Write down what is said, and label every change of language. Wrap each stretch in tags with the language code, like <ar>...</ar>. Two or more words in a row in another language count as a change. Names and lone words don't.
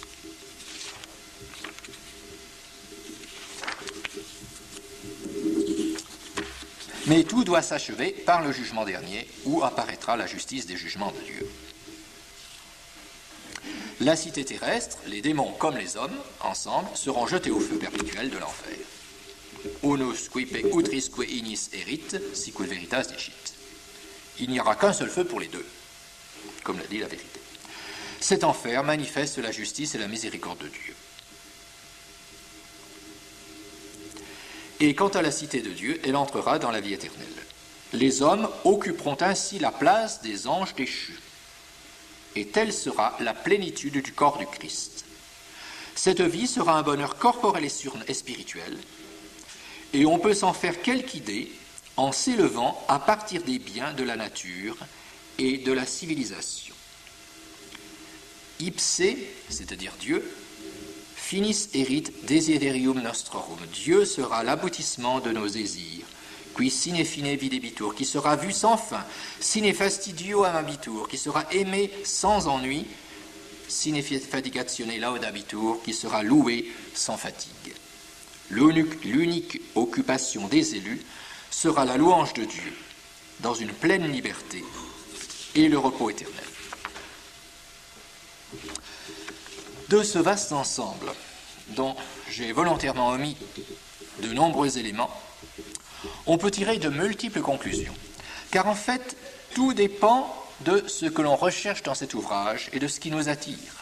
<fr>Mais tout doit s'achever par le jugement dernier, où apparaîtra la justice des jugements de Dieu. La cité terrestre, les démons comme les hommes, ensemble, seront jetés au feu perpétuel de l'enfer.</fr> <la>Unus quipe utrisque inis erit, sicut veritas dicit.</la> <fr>Il n'y aura qu'un seul feu pour les deux, comme l'a dit la vérité. Cet enfer manifeste la justice et la miséricorde de Dieu. Et quant à la cité de Dieu, elle entrera dans la vie éternelle. Les hommes occuperont ainsi la place des anges déchus. Et telle sera la plénitude du corps du Christ. Cette vie sera un bonheur corporel et spirituel, et on peut s'en faire quelque idée en s'élevant à partir des biens de la nature et de la civilisation. Ipse, c'est-à-dire Dieu,</fr> <la>finis erit desiderium nostrorum.</la> <fr>Dieu sera l'aboutissement de nos désirs,</fr> <la>qui sine fine videbitur,</la> <fr>qui sera vu sans fin,</fr> <la>sine fastidio amabitur,</la> <fr>qui sera aimé sans ennui,</fr> <la>sine fatigatione laudabitur,</la> <fr>qui sera loué sans fatigue. L'unique occupation des élus sera la louange de Dieu, dans une pleine liberté et le repos éternel. De ce vaste ensemble, dont j'ai volontairement omis de nombreux éléments, on peut tirer de multiples conclusions, car en fait, tout dépend de ce que l'on recherche dans cet ouvrage et de ce qui nous attire.</fr>